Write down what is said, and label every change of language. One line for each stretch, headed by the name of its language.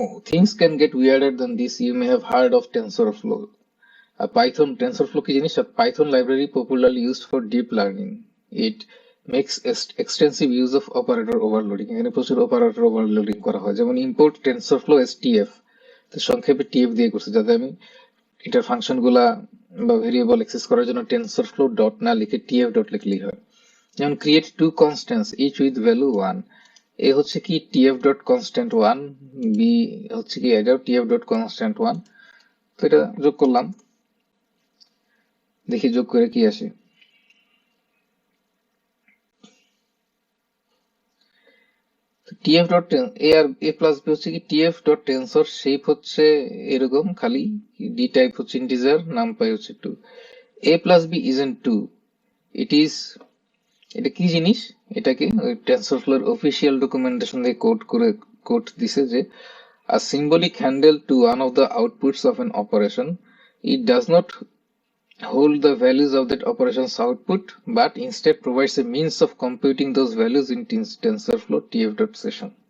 English: Things can get weirder than this. You may have heard of TensorFlow. Python TensorFlow
Bangla: কি জিনিস?
English: A Python library popularly used for deep learning. It makes extensive use of operator overloading.
Bangla: এখানে প্রচুর operator overloading করা হয়, যেমন import TensorFlow as TF, তো সংক্ষেপে TF দিয়ে করছে, যাতে আমি এটার ফাংশন গুলা বা ভেরিয়েবল অ্যাক্সেস করার জন্য TensorFlow ডট না লিখে TF ডট লিখলেই হয়। যেমন
English: create two constants each with value 1.
Bangla: এ হচ্ছে কি TF ডট কনস্ট্যান্ট 1, বি হচ্ছে কি এটা TF ডট কনস্ট্যান্ট 1। তো এটা যোগ করলাম, দেখি যোগ করে কি আসে। TF dot A আর A plus B হচ্ছে কি TF ডট টেন্সর শেপ হচ্ছে এরকম খালি, ডি টাইপ হচ্ছে ইন্টিজার, নামপাই হচ্ছে 2।
English: a plus b isn't 2, it is,
Bangla: এটা কি জিনিস? এটাকে টেনসরফ্লোর অফিসিয়াল ডকুমেন্টেশন দিয়ে কোড দিছে যে
English: a symbolic handle to one of the outputs of an operation. It does not hold the values of that operation's output, but instead provides a means of computing those values in TensorFlow tf.session.